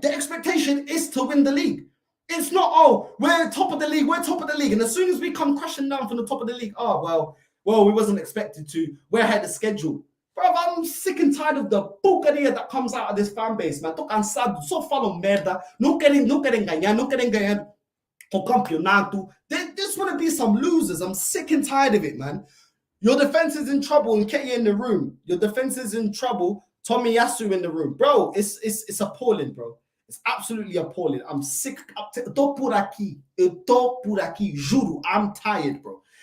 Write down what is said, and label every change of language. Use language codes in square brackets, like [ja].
[en] The expectation is to win the league. It's not, oh, we're top of the league, we're top of the league. And as soon as we come crashing down from the top of the league, oh, well, we wasn't expected to. We're ahead of schedule. Bro, I'm sick and tired of the porcaria that comes out of this fan base, man. [pt] Tô cansado, só falam merda. Não querem ganhar o campeonato. [en] They just want to be some losers. I'm sick and tired of it, man. Your defense is in trouble, Nketiah in the room. Your defense is in trouble, Tomiyasu in the room. Bro, it's appalling, bro. It's absolutely appalling. I'm sick. [pt] Tô por aqui, juro. [en] I'm tired, bro.